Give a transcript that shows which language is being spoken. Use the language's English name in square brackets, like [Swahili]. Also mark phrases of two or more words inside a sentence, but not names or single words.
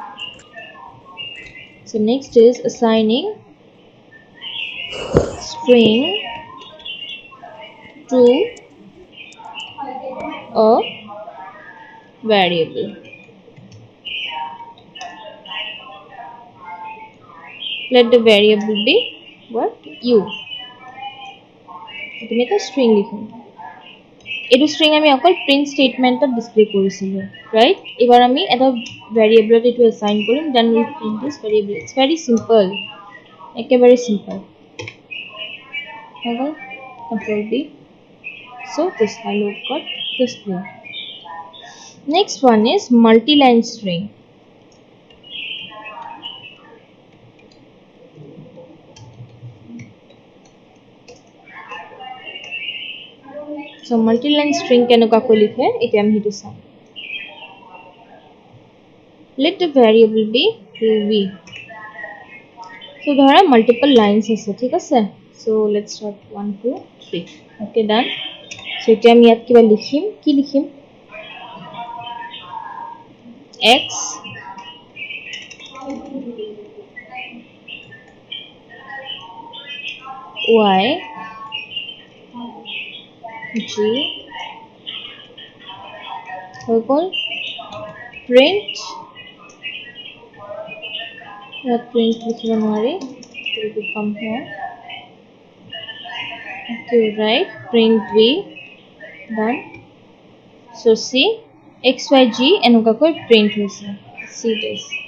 [English] So next is assigning string to a variable. Let the variable be what? U. [Assamese] তুমি এটা string লিখুন এইটো string আমি অকল [English] print statement display [Assamese] কৰিছিলো right এবাৰ আমি এটা variable এটো assign কৰিম [English] then we print this variable it's very simple [Assamese] একেবাৰে simple [English] okay control B so this hello got display next one is multi-line string so multi-line string [Assamese] কেনেকুৱাকৈ লিখে এতিয়া আমি হেতু চাম [English] let the variable be v so ধৰা multiple lines [Assamese] আছে ঠিক আছে [English] so let's start 1 2 3 okay done so [Assamese] এতিয়া আমি ইয়াত কিবা লিখিম কি লিখিম [English] x y g [Assamese] হৈ গ'ল [English] print ইয়াত print [Assamese] লিখিব নোৱাৰি [English] it will come here okay right print v done so see xyg এনেকুৱাকৈ print হৈছে see this